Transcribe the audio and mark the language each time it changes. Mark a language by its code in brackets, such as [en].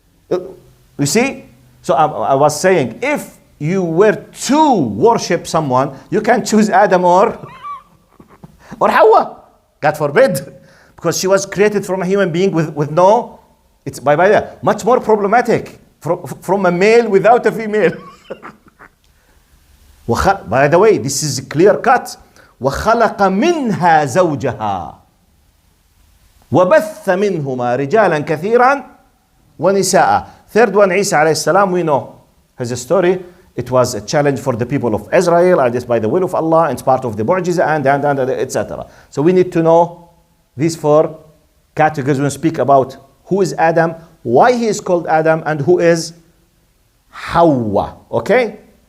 [en] You see? So I was saying, if you were to worship someone, you can choose Adam or Hawa. God forbid. Because she was created from a human being with no, it's by the much more problematic from a male without a female. By the way, this is clear cut. [ar] وخلق منها زوجها وبث منهما رجالا كثيرا ونساء. [en] Third one, Isa alayhi salam, we know his story. It was a challenge for the people of Israel, and it's by the will of Allah, it's part of the mu'jiza, and etc. So we need to know these four categories when we speak about who is Adam, why he is called Adam, and who is Hawa. Okay?